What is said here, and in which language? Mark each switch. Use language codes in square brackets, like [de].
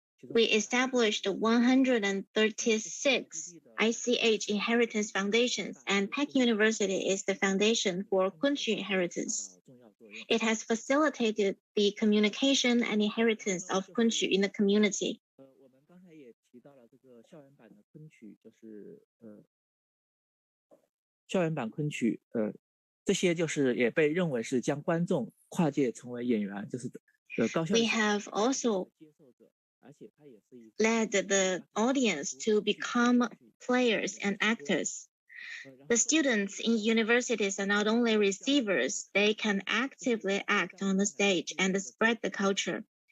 [en] We established 136 ICH Inheritance Foundations, and Peck University is the foundation for 昆曲 inheritance. It has facilitated the communication and inheritance of 昆曲 in the community. [zh] 我们刚才也提到了这个校园版的昆曲，就是校园版昆曲，这些就是也被认为是将观众跨界成为演员，就是高校。 [en] We have also led the audience to become players and actors. The students in universities are not only receivers, they can actively act on the stage and spread the culture.